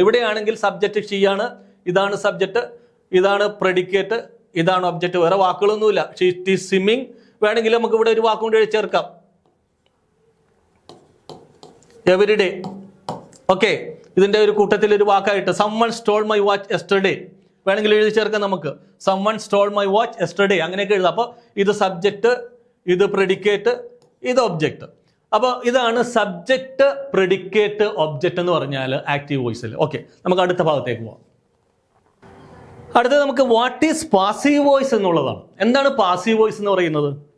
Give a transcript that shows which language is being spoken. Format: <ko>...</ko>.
<ml>ഇവിടെയാണെങ്കിൽ subject she ആണ്, ഇതാണ് സബ്ജക്റ്റ്, ഇതാണ് പ്രെഡിക്കേറ്റ്, ഇതാണ് ഒബ്ജക്റ്റ്. വേറെ വാക്കുകളൊന്നുമില്ല.</ml> <en>She is swimming.</en> <ml>വേണമെങ്കിൽ നമുക്ക് ഇവിടെ ഒരു വാക്കും കൂടി ചേർക്കാം, എവരിഡേ. ഓക്കെ, ഇതിന്റെ ഒരു കൂട്ടത്തിൽ ഒരു വാക്കായിട്ട്</ml> <en>someone stole my watch yesterday</en> <ml>വേണമെങ്കിൽ എഴുതി ചേർക്കാം നമുക്ക്.</ml> <en>someone stole my watch yesterday</en> <ml>അങ്ങനെയൊക്കെ എഴുതാം. അപ്പോൾ ഇത് സബ്ജക്റ്റ്, ഇത് പ്രെഡിക്കേറ്റ്, ഇത് ഒബ്ജക്റ്റ്. അപ്പോൾ ഇതാണ് സബ്ജക്റ്റ്, പ്രെഡിക്കേറ്റ്, ഒബ്ജക്റ്റ് എന്ന് പറഞ്ഞാൽ ആക്റ്റീവ് വോയിസിൽ. ഓക്കെ, നമുക്ക് അടുത്ത ഭാഗത്തേക്ക് പോവാം. അടുത്തത് നമുക്ക്</ml> <en>what is passive voice</en> <ml>എന്നുള്ളതാണ്. എന്താണ് പാസീവ് വോയിസ് എന്ന് പറയുന്നത്?</ml>